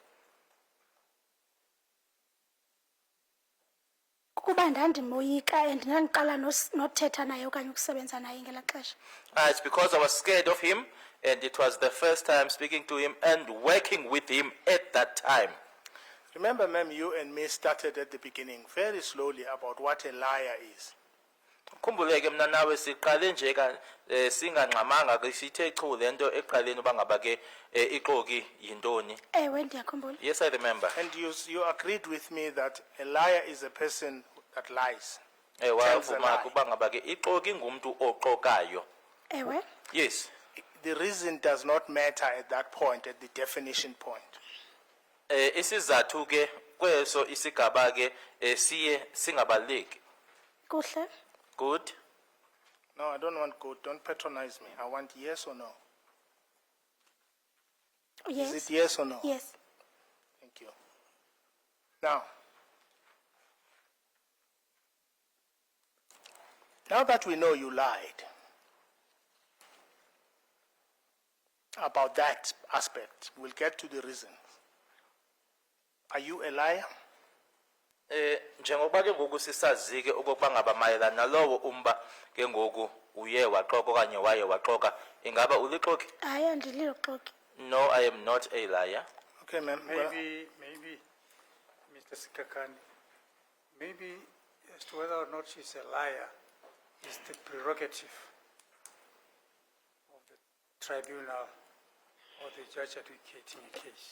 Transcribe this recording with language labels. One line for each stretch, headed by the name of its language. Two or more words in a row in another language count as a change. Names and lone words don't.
Xhosa: Kuba ndandimoyika and ndandiqala nothetha naye okanye ukusebenza naye ngelaa xesha.
English: It's because I was scared of him and it was the first time speaking to him and working with him at that time. Remember, ma'am, you and me started at the beginning very slowly about what a liar is.
Xhosa: Khumbuleke mina nawe siqale nje ka singangxamanga ke sithe chu lento eqaleni uba ngaba ke ixoki yintoni. Ewe ndiyakhumbula.
English: Yes, I remember. And you agreed with me that a liar is a person that lies.
Xhosa: Wavuma kuba ngaba ke ixoki ngumuntu oxokayo. Ewe.
English: Yes. The reason does not matter at that point, at the definition point.
Xhosa: Isizathu ke kweso isigaba ke siye singabaleki. Kuhle.
English: Good. No, I don't want good. Don't patronize me. I want yes or no. Yes. Is it yes or no? Yes. Thank you. Now that we know you lied about that aspect, we'll get to the reasons. Are you a liar?
Xhosa: Njengoba ke ngoku sisazi ke okokuba ngaba mayelana nalowo umba ke ngoku uye waxoka okanye waye waxoka ingaba ulixoki? Hayi andililoxoki.
English: No, I am not a liar. Okay, ma'am. Maybe, Mr. Sikakani, maybe as to whether or not she's a liar is the prerogative of the tribunal or the judge advocating a case.